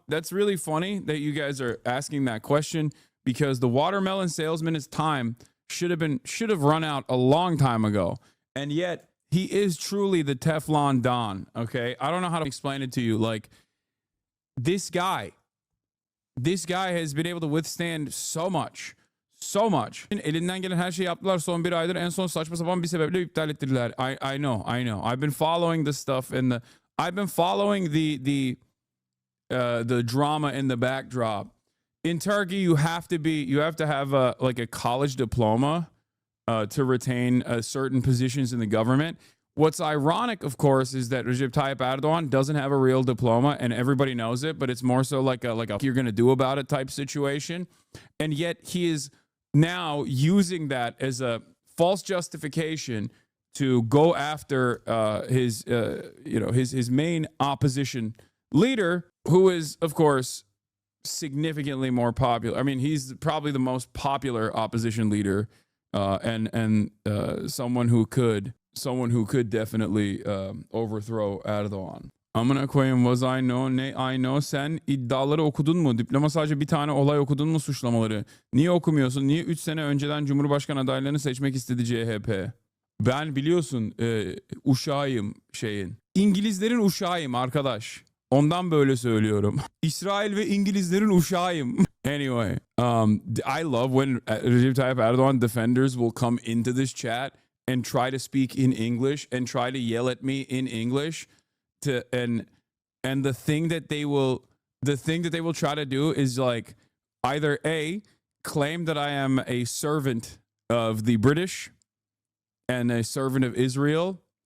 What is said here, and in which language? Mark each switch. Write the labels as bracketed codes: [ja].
[en] That's really funny that you guys are asking that question, because the watermelon salesman's time should have run out a long time ago. And yet he is truly the Teflon Don. Okay. I don't know how to explain it to you. Like, this guy has been able to withstand so much. [tr] Elinden gelen her şeyi yaptılar son bir aydır. En son saçma sapan bir sebeple iptal ettirdiler. [en] I know. I've been following this stuff I've been following the drama in the backdrop. In Turkey, you have to have a college diploma to retain certain positions in the government. What's ironic, of course, is that Recep Tayyip Erdoğan doesn't have a real diploma, and everybody knows it, but it's more so like a you're going to do about it type situation. And yet he is now using that as a false justification to go after his main opposition leader, who is, of course, significantly more popular. I mean, he's probably the most popular opposition leader, and someone who could definitely overthrow Erdogan. [tr] Amına koyayım, [en] was I know, [tr] ne [en] I know. [tr] Sen iddiaları okudun mu? Diploma sadece bir tane olay okudun mu, suçlamaları? Niye okumuyorsun? Niye 3 sene önceden Cumhurbaşkanı adaylarını seçmek istedi CHP? Ben biliyorsun uşağıyım şeyin. İngilizlerin uşağıyım arkadaş. Ondan böyle söylüyorum. İsrail ve İngilizlerin uşağıyım. [en] Anyway, I love when Recep Tayyip Erdoğan defenders will come into this chat and try to speak in English and try to yell at me in English. And the thing that they will try to do is like either A, claim that I am a servant of the British and a servant of Israel.